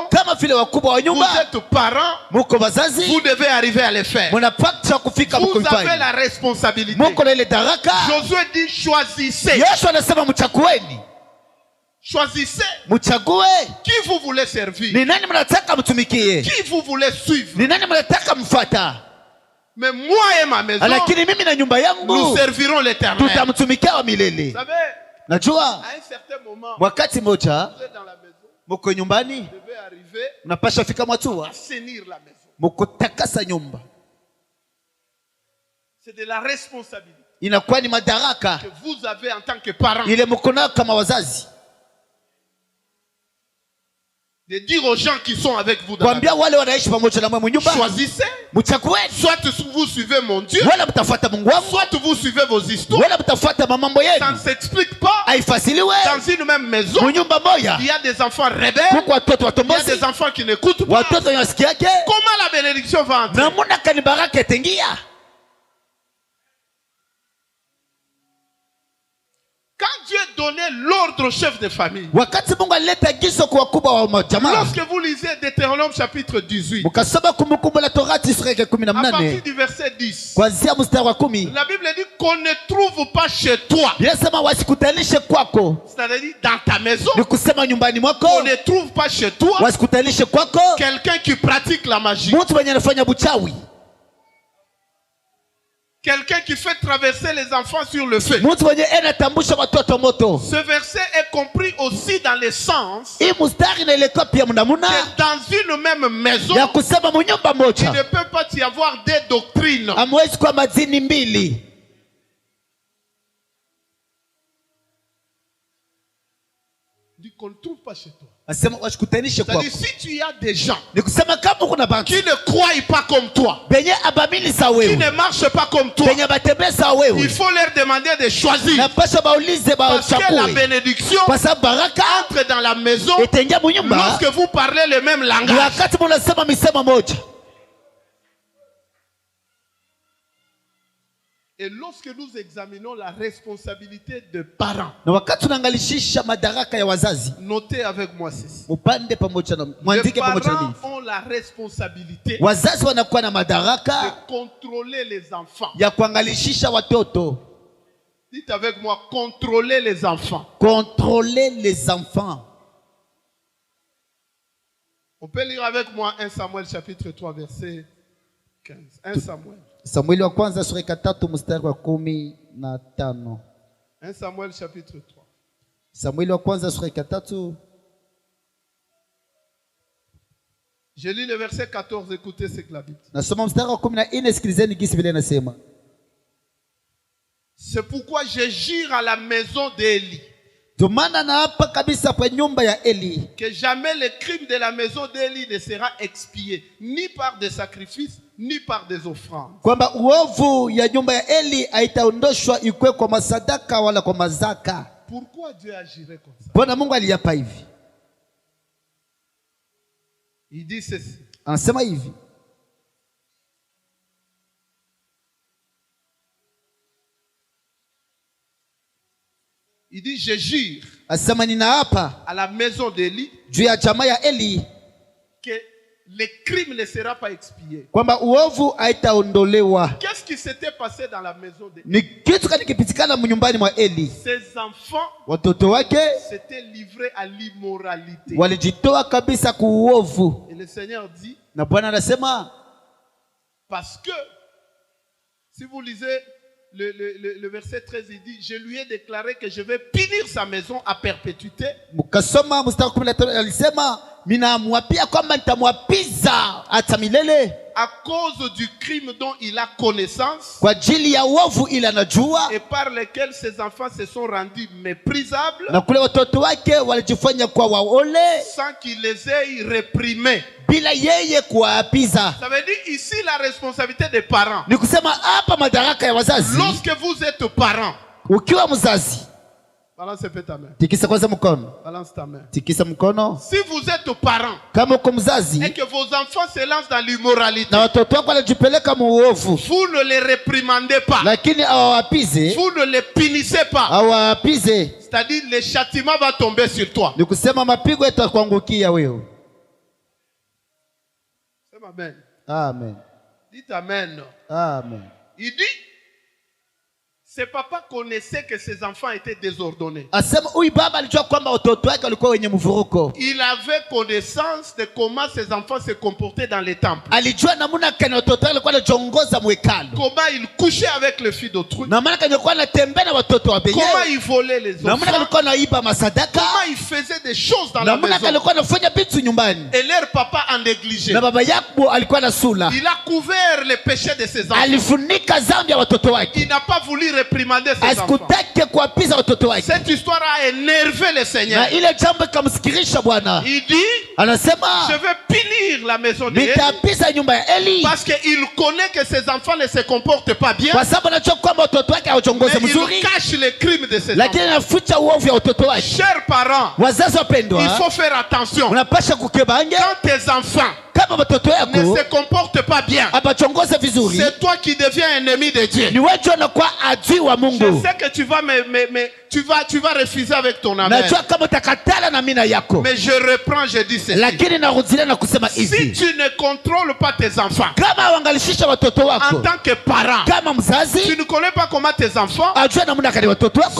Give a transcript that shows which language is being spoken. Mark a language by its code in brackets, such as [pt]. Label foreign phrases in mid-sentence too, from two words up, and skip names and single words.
[sw] kama vile wakubwa wa [fr] vous [sw] nyumba, [fr] êtes parents, [sw] muko wazazi, [fr] vous devez arriver à le faire. [sw] mnapata kufika [fr] Vous avez [sw] mkifanya. [fr] la responsabilité. [sw] Muko na ile daraka. [fr] Josué dit choisissez. [sw] Yesu anasema mchagueni, [fr] Choisissez [sw] mchague [fr] qui vous voulez servir, [sw] ni nani mnataka mtumikie, [fr] qui vous voulez suivre. [sw] ni nani mnataka mfuata. [fr] Mais moi et ma maison, [sw] Lakini mimi na nyumba [fr] nous [sw] yangu [fr] servirons l'Éternel. [sw] tutamtumikia wa [fr] Vous [sw] milele. [fr] savez, [sw] Najua [fr] à un certain moment, [sw] wakati moja [fr] vous êtes dans la maison, [sw] muko nyumbani, [fr] vous devez arriver [sw] unapasha fika mwatua [fr] assainir la maison. [sw] muko takasa nyumba. [fr] C'est de la responsabilité [sw] Inakuwa ni madaraka [fr] que vous avez en tant que parents [sw] ile mko nayo kama wazazi, [fr] de dire aux gens qui sont avec vous dans la [sw] kuambia wale wanaishi pamoja na mwe nyumba, [fr] choisissez. [sw] mchagueni, [fr] Soit vous suivez mon Dieu, [sw] wala mtafuata Mungu wangu, [fr] soit vous suivez vos histoires. [sw] wala mtafuata mambo [fr] Ça ne [sw] yenu. [fr] s'explique pas. [sw] Haifasiliwe [fr] Dans une même maison, [sw] mu nyumba moja, [fr] il y a des enfants rebelles, [sw] kuko watoto [fr] il y a [sw] watombozi, [fr] des enfants qui n'écoutent pas. [sw] watoto wenye wasikiake. [fr] Comment la bénédiction va entrer? [sw] Namuna kani baraka itengia. [fr] Quand Dieu donnait l'ordre au chef de famille, [sw] wakati Mungu alileta agizo kwa wakubwa wa jamaa, [fr] lorsque vous lisez Deutéronome chapitre 18, [sw] mkasoma Kumbukumbu la Torati sura ya [fr] à partir 18 du verset 10, [sw] kuanzia mstari wa 10, [fr] la Bible dit qu'on ne trouve pas chez toi, [sw] inasema wasikutanishe kwako, [fr] c'est-à-dire dans ta maison, [sw] ni kusema nyumbani mwako, [fr] on ne trouve pas chez toi [sw] wasikutanishe kwako [fr] quelqu'un qui pratique la magie, [sw] mtu mwenye anafanya buchawi, [fr] quelqu'un qui fait traverser les enfants sur le feu. [sw] mtu mwenye anatambusha watoto moto. [fr] Ce verset est compris aussi dans le sens [sw] Hii mstari inaelekea pia mnamuna [fr] que dans une même maison, [sw] ya kusema munyumba [fr] il ne [sw] moja [fr] peut pas y avoir deux doctrines. [sw] amwezi kwa madini mbili. [fr] Dit qu'on ne trouve pas chez toi. [sw] Asema wasikutanishe kwako, [fr] C'est-à-dire si tu as des gens [sw] ni kusema kama kuna bantu [fr] qui ne croient pas comme toi, [sw] benye abamini sa [fr] qui [sw] wewe, [fr] ne marchent pas comme toi, [sw] benye batembea sa [fr] il [sw] wewe, [fr] faut leur demander de choisir. [sw] na pasha baulize [fr] Parce que la [sw] bachague, [fr] bénédiction [sw] kwa sababu baraka [fr] entre dans la maison [sw] itaingia munyumba [fr] lorsque vous parlez le même langage. [sw] wakati munasema misemo moja. [fr] Et lorsque nous examinons la responsabilité de parents, [sw] Na wakati tunaangalishisha madaraka ya wazazi, [fr] notez avec moi ceci. [sw] mupande pamoja na [fr] Les [sw] mwandike pamoja na [fr] parents [sw] mimi, [fr] ont la responsabilité [sw] wazazi wanakuwa na [fr] de [sw] madaraka [fr] contrôler les enfants. [sw] ya kuangalishisha watoto, [fr] Dites avec moi, contrôler les enfants. contrôler les enfants. On peut lire avec moi 1 Samuel chapitre 3 verset 15. 1 Samuel. [sw] Samueli wa kwanza sura ya 3 mstari wa 15. [fr] 1 Samuel chapitre 3. [sw] Samueli wa kwanza sura ya 3. [fr] Je lis le verset 14, écoutez ce que la Bible dit. [sw] Nasoma mstari wa 14, sikilizeni gisi vile nasema. [fr] C'est pourquoi je jure à la maison d'Élie [sw] Tumana na hapa kabisa kwa nyumba ya Eli, [fr] que jamais le crime de la maison d'Élie ne sera expié, ni par des sacrifices, ni par des offrandes. [sw] kwamba uovu ya nyumba ya Eli haitaondoshwa ikwe kwa masadaka wala kwa mazaka. [fr] Pourquoi Dieu agirait comme ça? [sw] Bwana Mungu aliyapa hivi. [fr] Il dit ceci. [sw] Anasema hivi. [fr] Il dit, je jure [sw] Asema ninaapa [fr] à la maison d'Élie [sw] juu ya jamaa ya Eli [fr] que le crime ne sera pas expié. [sw] kwamba uovu haitaondolewa. [fr] Qu'est-ce qui s'était passé dans la maison d'Élie? [sw] Ni kitu gani kipitikana nyumbani mwa Eli? [fr] Ses enfants [sw] Watoto wake [fr] s'étaient livrés à l'immoralité. [sw] walijitoa kabisa kuuovu, [fr] Et le Seigneur dit, [sw] na Bwana anasema [fr] parce que, si vous lisez le verset 13, il dit, je lui ai déclaré que je vais punir sa maison à perpétuité. [sw] mkasoma mstari 15 alisema ninamwapia kwamba nitamwapiza hata milele [fr] À cause du crime dont il a connaissance [sw] kwa ajili ya uovu ile anajua, [fr] et par lequel ses enfants se sont rendus méprisables [sw] na kule watoto wake walijifanya kwa waole [fr] sans qu'il les ait réprimés. [sw] bila yeye kuwaapiza. [fr] Ça veut dire ici la responsabilité des parents. [sw] Ni kusema hapa madaraka ya wazazi. [fr] Lorsque vous êtes parent, [sw] Ukiwa mzazi, [fr] balance un peu ta main. [sw] tikisa kwanza mkono, [fr] Balance ta main. [sw] tikisa mkono. [fr] Si vous êtes parent [sw] Kama uko [fr] et [sw] mzazi [fr] que vos enfants se lancent dans l'immoralité, [sw] na watoto wako wanajipeleka muovu, [fr] vous ne les réprimandez pas, [sw] lakini awaapize, [fr] vous ne les punissez pas. [sw] awaapize, [fr] C'est-à-dire le châtiment va tomber sur toi. [sw] ni kusema mapigo yatakuangukia wewe. [fr] C'est amen. Amen. Dites amen. Amen. Il dit, ses papas connaissaient que ses enfants étaient désordonnés. [sw] Asema huyu baba alijua kwamba watoto wake walikuwa wenye mvuruko. [fr] Il avait connaissance de comment ses enfants se comportaient dans les temples. [sw] Alijua namna kana watoto wake walikuwa wanajongoza mwekalo. [fr] Comment ils couchaient avec les filles d'autrui. [sw] Na maana alikuwa anatembea na watoto wa benyewe. [fr] Comment ils volaient les [sw] Na maana [fr] enfants. [sw] alikuwa anaiba masadaka. [fr] Comment ils faisaient des choses dans la [sw] Na maana [fr] maison. [sw] alikuwa anafanya vitu nyumbani. [fr] Et leur papa en négligé. [sw] Na baba yako alikuwa na sula. [fr] Il a couvert les péchés de ses enfants. [sw] Alifunika dhambi ya watoto wake. [fr] Il n'a pas voulu réprimander ses enfants. [sw] Asikutake kuapiza watoto wake. [fr] Cette histoire a énervé le Seigneur. [sw] Na ile jambo ikamsikirisha Bwana. [fr] Il dit, [sw] Anasema [fr] je vais punir la maison de Eli [sw] nitapiza nyumba ya Eli [fr] parce qu'il connaît que ses enfants ne se comportent pas bien, [sw] kwa sababu anajua kwamba watoto wake [fr] mais [sw] hawajongoze mzuri, [fr] il cache les crimes de ses [sw] lakini [fr] enfants. [sw] anaficha uovu ya watoto wake. [fr] Chers parents, [sw] Wazazi [fr] il [sw] wapendwa, [fr] faut faire attention. [sw] unapasha kukebange [fr] Quand tes enfants [sw] kama watoto [fr] ne [sw] yako [fr] se comportent pas bien, [sw] abachongoze vizuri, [fr] c'est toi qui deviens ennemi de Dieu. [sw] ni wewe unakuwa adui wa [fr] Je [sw] Mungu. [fr] sais que tu vas tu vas refuser avec ton amen. [sw] Najua kama utakatala na mina yako. [fr] Mais je reprends, je dis ceci. [sw] Lakini narudilia na kusema hivi. [fr] Si tu ne contrôles pas tes enfants, [sw] Kama wangalishisha watoto wako. [fr] en tant que parent, [sw] Kama mzazi, [fr] tu ne connais pas comment tes enfants [sw] ajua namna gani watoto wako